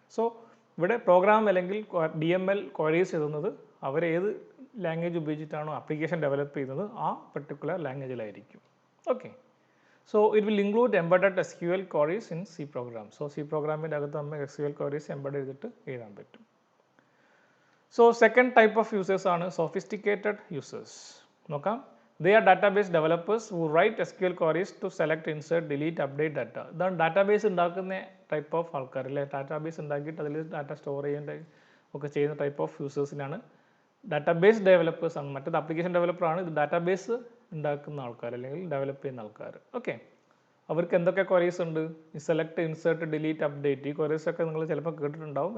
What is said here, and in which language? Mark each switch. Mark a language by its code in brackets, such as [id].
[ml] So ഇവിടെ programme അല്ലെങ്കിൽ DML queries എഴുതുന്നത് അവരേത് ലാംഗ്വേജ് ഉപയോഗിച്ചിട്ടാണോ ആപ്ലിക്കേഷൻ ഡെവലപ്പ് ചെയ്യുന്നത് ആ particular ലാംഗ്വേജിലായിരിക്കും. [en] Okay, so it will include embedded SQL queries in C program. [ml] So C പ്രോഗ്രാമിൻ്റെ അകത്ത് നമുക്ക് SQL ക്വയറീസ് എംബഡ് ചെയ്തിട്ട് എഴുതാൻ പറ്റും. [en] So second type of users ആണ് sophisticated users. [ml] നോക്കാം. [en] They are database developers who write SQL queries to select, insert, delete, update data. [ml] ഇതാണ് database ഉണ്ടാക്കുന്ന ടൈപ്പ് ഓഫ് ആൾക്കാർ അല്ലെ. ഡാറ്റാബേസ് ഉണ്ടാക്കിയിട്ട് അതിൽ ഡാറ്റ സ്റ്റോർ ചെയ്യേണ്ട ഒക്കെ ചെയ്യുന്ന ടൈപ്പ് ഓഫ് യൂസേഴ്സിനാണ് ഡാറ്റാബേസ് ഡെവലപ്പേഴ്സ് ആണ്. മറ്റേത് ആപ്ലിക്കേഷൻ ഡെവലപ്പറാണ്. ഇത് ഡാറ്റാബേസ് ഉണ്ടാക്കുന്ന ആൾക്കാർ അല്ലെങ്കിൽ ഡെവലപ്പ് ചെയ്യുന്ന ആൾക്കാർ. ഓക്കെ, അവർക്ക് എന്തൊക്കെ ക്വയറീസ് ഉണ്ട്? ഈ സെലക്ട്, ഇൻസേർട്ട്, ഡിലീറ്റ്, അപ്ഡേറ്റ്, ഈ ക്വയറീസ് ഒക്കെ നിങ്ങൾ ചിലപ്പോൾ കേട്ടിട്ടുണ്ടാവും.